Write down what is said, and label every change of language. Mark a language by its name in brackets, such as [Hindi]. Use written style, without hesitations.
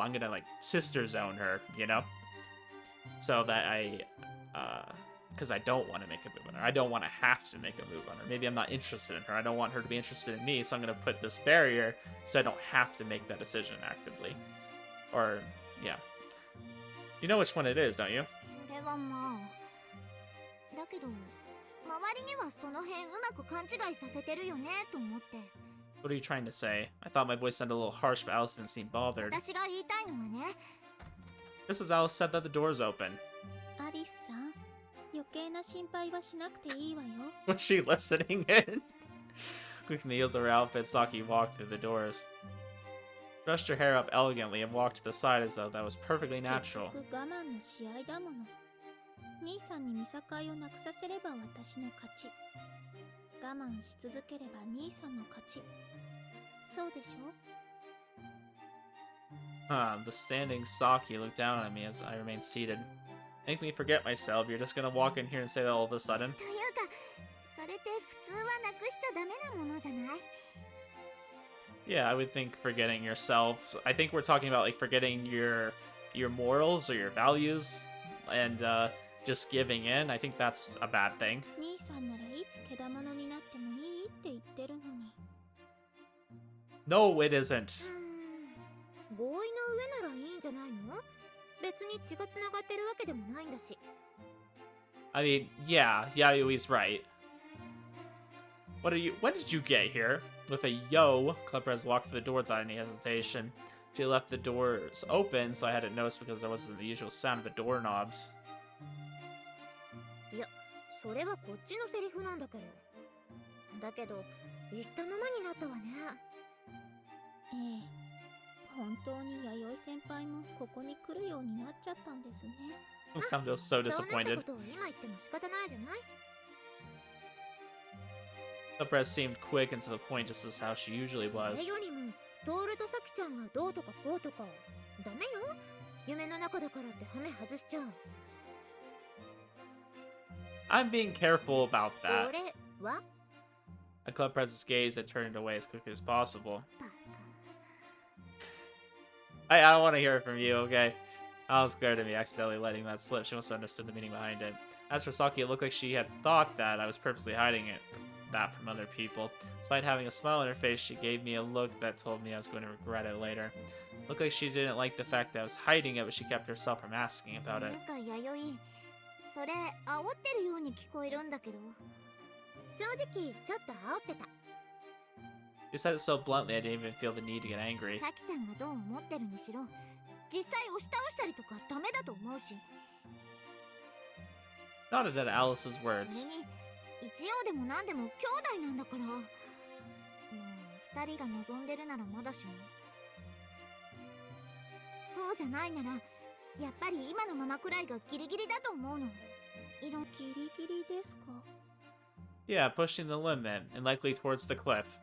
[English] I'm gonna, like, sister zone her, you know? So that because I don't want to make a move on her. I don't want to have to make a move on her. Maybe I'm not interested in her. I don't want her to be interested in me, so I'm going to put this barrier so I don't have to make that decision actively. Or, yeah. You know which one it is, don't you? [Japanese] それはまあ。だけど、周りにはその辺うまく勘違いさせてるよねと思って。 [English] What are you trying to say? I thought my voice sounded a little harsh, but Alice didn't seem bothered. [Japanese] 私が言いたいのはね。 [English] This is Alice said that the door's open. [Japanese] アリスさん、余計な心配はしなくていいわよ。 [English] Was she listening in? Clicking the heels of her outfit, Saki walked through the doors. Brushed her hair up elegantly and walked to the side as though that was perfectly natural. [Japanese] 結局我慢の試合だもの。兄さんに見境をなくさせれば私の勝ち。我慢し続ければ兄さんの勝ち。そうでしょ? [English] The standing Saki looked down at me as I remained seated. Make me forget myself. You're just gonna walk in here and say that all of a sudden? [Japanese] というか、それって普通はなくしちゃダメなものじゃない? [English] Yeah, I would think forgetting yourself. I think we're talking about like forgetting your morals or your values and just giving in. I think that's a bad thing. [Japanese] 兄さんならいつけだものになってもいいって言ってるのに。 [English] No, it isn't. [Japanese] 合意の上ならいいんじゃないの?別に血がつながってるわけでもないんだし。 [English] I mean, yeah, Yayui's right. When did you get here? With a yo, Kleprez walked for the door without any hesitation. She left the doors open, so I hadn't noticed because there wasn't the usual sound of the doorknobs. [Japanese] いや、それはこっちのセリフなんだけど。だけど、言ったままになったわね。ええ。本当に弥生先輩もここに来るようになっちゃったんですね。 [English] You sound so disappointed. Kleprez seemed quick and to the point, just as how she usually was. [Japanese] それよりも、トールとサキちゃんがどうとかこうとか。ダメよ。夢の中だからってハメ外しちゃう。 [English] I'm being careful about that. [Japanese] 俺は? [English] At Kleprez's gaze, I turned away as quickly as possible. I don't want to hear it from you, okay? I was scared of me accidentally letting that slip. She must have understood the meaning behind it. As for Saki, it looked like she had thought that I was purposely hiding that from other people. Despite having a smile on her face, she gave me a look that told me I was going to regret it later. Looked like she didn't like the fact that I was hiding it, but she kept herself from asking about it. [Japanese] なんか弥生、それ煽ってるように聞こえるんだけど。正直ちょっと煽ってた。 [English] She said it so bluntly I didn't even feel the need to get angry. [Japanese] サキちゃんがどう思ってるにしろ、実際押し倒したりとかダメだと思うし。 [English] Nodded at Alice's words. [Japanese] それに一応でも何でも兄弟なんだから。もう二人が望んでるならまだしも。そうじゃないなら、やっぱり今のままくらいがギリギリだと思うの。ギリギリですか? [English] Yeah, pushing the limit, and likely towards the cliff.